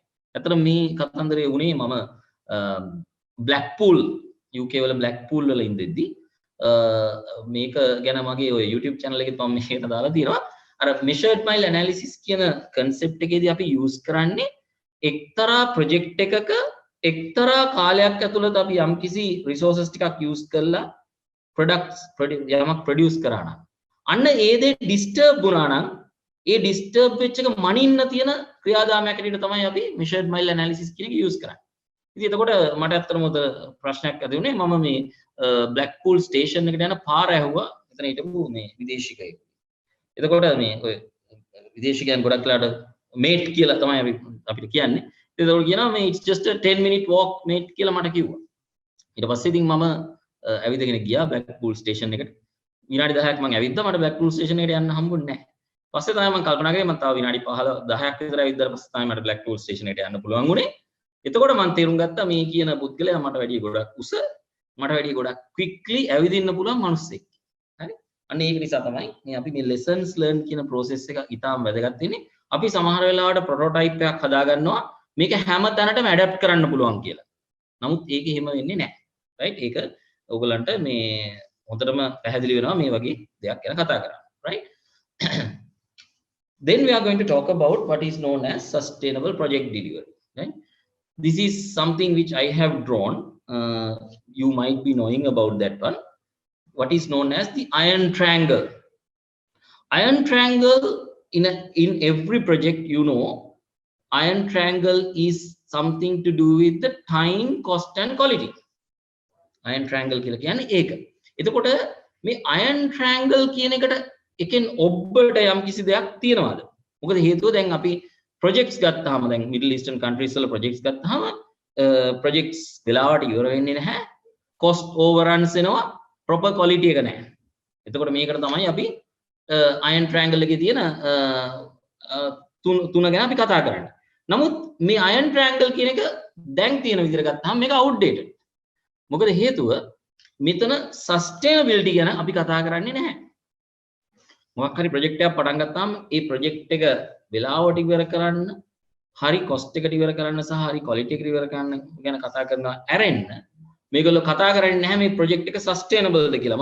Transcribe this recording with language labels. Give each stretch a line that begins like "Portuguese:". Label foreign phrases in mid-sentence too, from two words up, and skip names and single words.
Sinhala: ඇත්තට මේ කතන්දරේ වුණේ මම Blackpool UK වල Blackpool වල ඉඳිද්දි මේක ගැන මගේ ඔය YouTube channel එකේ මම මේක දාලා තියෙනවා. අර
English: measured mile analysis
Sinhala: කියන concept එකේදී අපි use කරන්නේ එක්තරා project එකක එක්තරා කාලයක් ඇතුළත අපි යම්කිසි resources ටිකක් use කරලා යමක් produce කරා නම් අන්න ඒ දේ disturb වුණා නම් ඒ disturb වෙච්ච එක මනින්න තියෙන ක්‍රියාදාමයක් හැටියට තමයි අපි
English: measured mile analysis
Sinhala: කියන එක use කරන්නේ. ඉතින් එතකොට මට ඇත්තටම උත ප්‍රශ්නයක් ඇති වුණේ මම මේ Blackpool station එකට යන පාර ඇහුවා එතන හිටපු මේ විදේශිකයෙක්. එතකොට මේ ඔය විදේශිකයන් ගොඩක් වෙලාට mate කියලා තමයි අපිට කියන්නේ. ඒතකොට කියනවා මේ
English: it's just a 10 minute walk mate
Sinhala: කියලා මට කිව්වා. ඊට පස්සේ ඉතින් මම ඇවිදගෙන ගියා Blackpool station එකට. විනාඩි 10ක් මම ඇවිද්දා මට Blackpool station එකට යන්න හම්බුනේ නැහැ. පස්සේ තමයි මම කල්පනා කරේ මම තව විනාඩි 15 10ක් විතර ඇවිද්දාට පස්සේ තමයි මට Blackpool station එකට යන්න පුළුවන් වුණේ. එතකොට මම තේරුම් ගත්තා මේ කියන පුද්ගලයා මට වැඩිය ගොඩක් උස මට වැඩිය ගොඩක් quickly ඇවිදින්න පුළුවන් මිනිස්සෙක්. හරි? අන්න ඒක නිසා තමයි මේ අපි මේ
English: lessons learned
Sinhala: කියන process එක ඉතාම වැදගත් වෙන්නේ. අපි සමහර වෙලාවට prototype එකක් හදා ගන්නවා මේක හැම තැනටම adapt කරන්න පුළුවන් කියලා. නමුත් ඒක එහෙම වෙන්නේ නැහැ. right? ඒක ඔයගලන්ට මේ හොඳටම පැහැදිලි වෙනවා මේ වගේ දෙයක් ගැන කතා කරා. right?
English: Then we are going to talk about what is known as sustainable project delivery. Right? This is something which I have drawn. You might be knowing about that one. What is known as the iron triangle. Iron triangle in every project, you know, iron triangle is something to do with the time, cost, and quality. Iron triangle
Sinhala: කියලා කියන්නේ ඒක. එතකොට මේ
English: iron triangle
Sinhala: කියන එකට එකෙන් ඔබට යම් කිසි දෙයක් තියනවාද? මොකද හේතුව දැන් අපි projects ගත්තාම දැන්
English: middle eastern countries
Sinhala: වල projects ගත්තාම projects වෙලාවට ඉවර වෙන්නේ නැහැ.
English: cost overruns
Sinhala: එනවා,
English: proper quality
Sinhala: එක නැහැ. එතකොට මේකට තමයි අපි
English: iron triangle
Sinhala: එකේ තියෙන තුන ගැන අපි කතා කරන්නේ. නමුත් මේ
English: iron triangle
Sinhala: කියන එක දැන් තියෙන විදිහට ගත්තාම මේක outdated. මොකද හේතුව මෙතන sustainability ගැන අපි කතා කරන්නේ නැහැ. මොකක් හරි project එකක් පටන් ගත්තාම ඒ project එක වෙලාවට ඉවර කරන්න, හරි cost එකට ඉවර කරන්න සහ හරි quality එකට ඉවර කරන්න ගැන කතා කරනවා ඇරෙන්න මේගොල්ලෝ කතා කරන්නේ නැහැ මේ project එක sustainable ද කියලා.